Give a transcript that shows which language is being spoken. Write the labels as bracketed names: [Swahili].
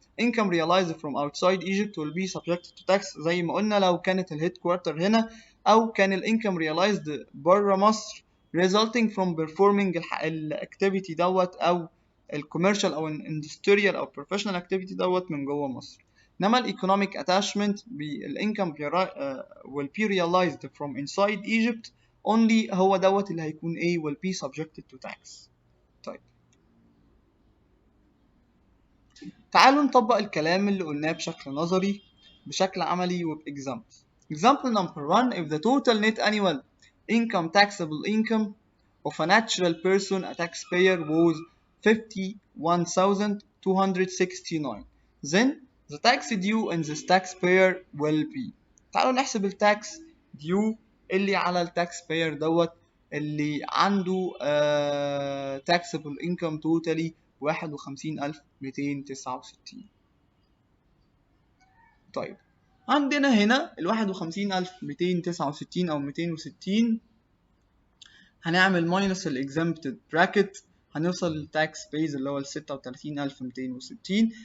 [English] Income realized from outside Egypt will be subjected to tax [Arabic] زي ما قلنا لو كانت الهيد كوارتر هنا او كان الانكم realized بره مصر [English] resulting from performing [Arabic] الاكتيفيتي دوت او الكوميرشال او الاندستريال او professional activity دوت من جوه مصر. انما الايكونوميك اتاشمنت الانكم [English] will be realized from inside Egypt only، [Arabic] هو دوت اللي هيكون ايه [English] will be subjected to tax. [Arabic] طيب تعالوا نطبق الكلام اللي قلناه بشكل نظري بشكل عملي وبإكزامبل. [English] Example number 1: if the total net annual income taxable income of a natural person, a taxpayer, was 51,269, then the tax due in this taxpayer will be. [Arabic] تعالوا نحسب التاكس due اللي على التاكسباير دوت اللي عنده [English] taxable income totally [Arabic] 51,269. طيب عندنا هنا ال 51,269 أو 260 هنعمل ماينس ال exempted bracket، هنوصل للتاكس بيز اللي هو ال 36,260.